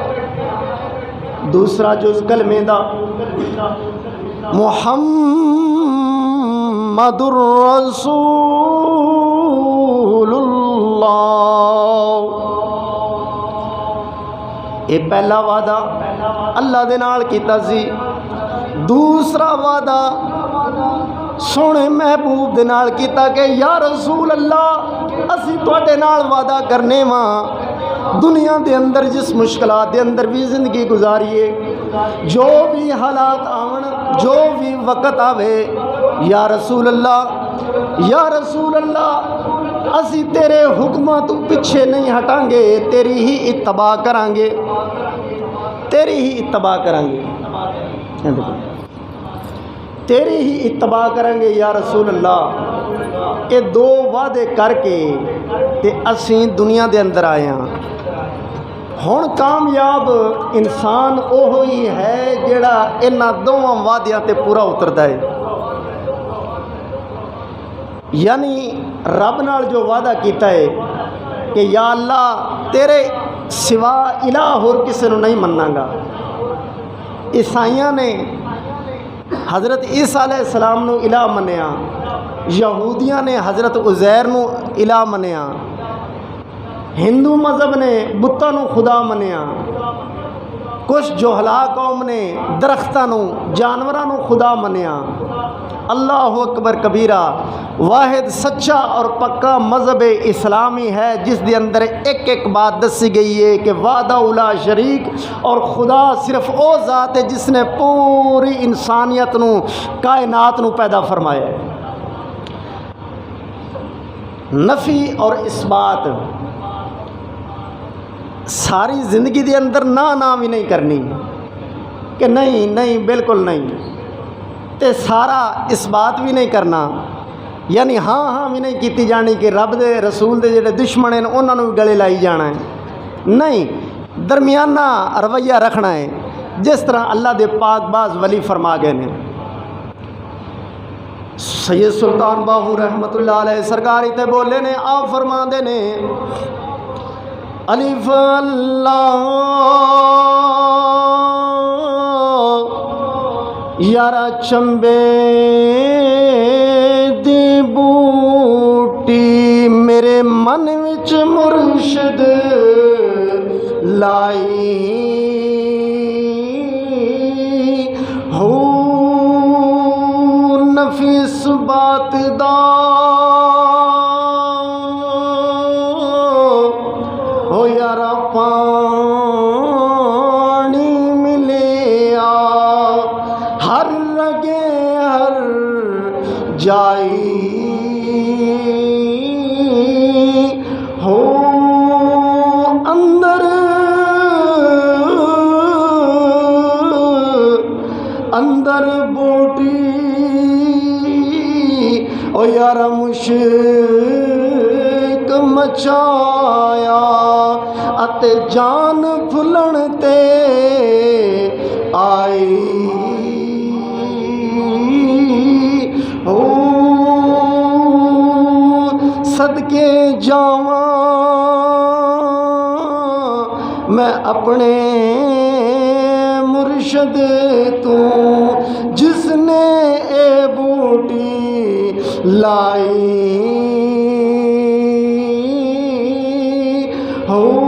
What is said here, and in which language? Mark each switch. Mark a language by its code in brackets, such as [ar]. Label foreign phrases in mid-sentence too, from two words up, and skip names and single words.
[pa] دوسرا جز کلمے دا [ar] محمد الرسول اللہ، [pa] یہ پہلا وعدہ اللہ دے نال کیتا سی۔ دوسرا وعدہ سونے محبوب دے نال کیتا کہ [ar] یا رسول اللہ [pa] اسی تواڈے نال وعدہ کرنے واں، دنیا دے اندر جس مشکلات دے اندر بھی زندگی گزاریے، جو بھی حالات آون، جو بھی وقت آوے، [ar] یا رسول اللہ یا رسول اللہ [pa] اسی تیرے حکماں تو پیچھے نہیں ہٹاں گے، تیری ہی اتباع کران گے، تیری ہی اتباع کران گے، تیری ہی اتباع کریں گے [ar] یا رسول اللہ۔ [pa] یہ دو وعدے کر کے تے اسیں دنیا دے اندر آئے ہاں۔ ہن کامیاب انسان اوہی ہے جڑا انہاں دوواں وعدیاں تے پورا اتردا ہے، یعنی رب نال جو وعدہ کیتا ہے کہ [ar] یا اللہ [pa] تیرے سوا الہ اور کسی نو نہیں مناں گا۔ عیسائیاں نے حضرت عیسیٰ [ar] علیہ السلام [pa] نو الہ منیا، یہودیاں نے حضرت عزیر نو الہ منیا، ہندو مذہب نے بتاں نو خدا منیا، کچھ جوہلا قوم نے درختاں نو جانوراں نو خدا منیا۔ [ar] اللہ اکبر کبیرہ، [pa] واحد سچا اور پکا مذہب اسلامی ہے جس دے اندر ایک ایک بات دسی گئی ہے کہ [ar] وعدہ اولا شریک، [pa] اور خدا صرف او ذات ہے جس نے پوری انسانیت نو کائنات نو پیدا فرمایا ہے۔ نفی اور اثبات ساری زندگی دے اندر نہ بھی نہیں کرنی کہ نہیں بالکل نہیں، تے سارا اثبات بھی نہیں کرنا، یعنی ہاں بھی نہیں کیتی جانی کہ رب دے رسول دے جڑے دشمن ہیں انہاں نوں گلے لائی جانا ہے، نہیں، درمیانہ رویہ رکھنا ہے، جس طرح اللہ دے پاک باز ولی فرما گئے نے۔ سید سلطان باہو [ar] رحمت اللہ علیہ [pa] سرکار تے بولے نے، آپ فرما دے نے الف اللہ یارا چمبے دی بوٹی میرے من وچ مرشد لائی ہو، نفیس بات دا ہو یارا پانی ملیا ہر رگے ہر جائی ہو، اندر بوٹی او یارا مشک مچایا اتے جان پھلن تے آئی او، صدقے جاواں میں اپنے مرشد تو جس نے اے بوٹی لائی ہو۔